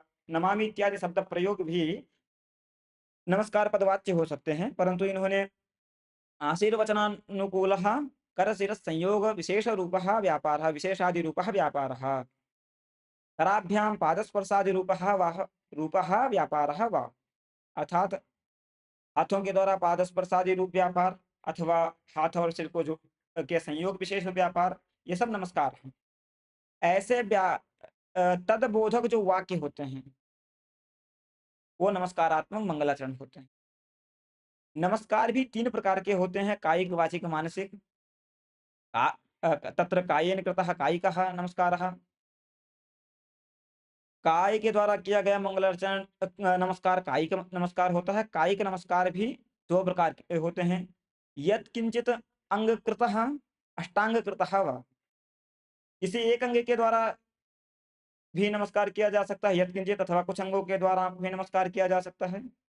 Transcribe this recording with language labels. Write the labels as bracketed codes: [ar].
[hi] नमामि इत्यादि शब्द प्रयोग भी नमस्कार पदवाच्य हो सकते हैं, परंतु इन्होंने [sa] आशीर्वचनानुकूलः कर शिरः संयोग विशेष रूपः व्यापारः, विशेषादि रूपः व्यापारः, कराभ्यां पादस्पर्शादि रूपः व्यापारः वा, [hi] अर्थात हाथों के द्वारा पादस्पर्शादि रूप व्यापार अथवा हाथ और सिर को जो के संयोग विशेष व्यापार, ये सब नमस्कार हैं। ऐसे तदबोधक जो वाक्य होते हैं, वो नमस्कारात्मक मंगलाचरण होते हैं। नमस्कार भी तीन प्रकार के होते हैं, कायिक, वाचिक, मानसिक। [sa] तत्र कायेन कृतः कायिकः नमस्कारः। [hi] काय के द्वारा किया गया मंगलाचरण नमस्कार कायिक नमस्कार होता है। कायिक नमस्कार भी दो प्रकार के होते हैं, [sa] यत् किंचित अंग कृतः, अष्टांग कृतः वा। [hi] किसी एक अंग के द्वारा भी नमस्कार किया जा सकता है, [sa] यत् किंचित, [hi] अथवा कुछ अंगों के द्वारा भी नमस्कार किया जा सकता है।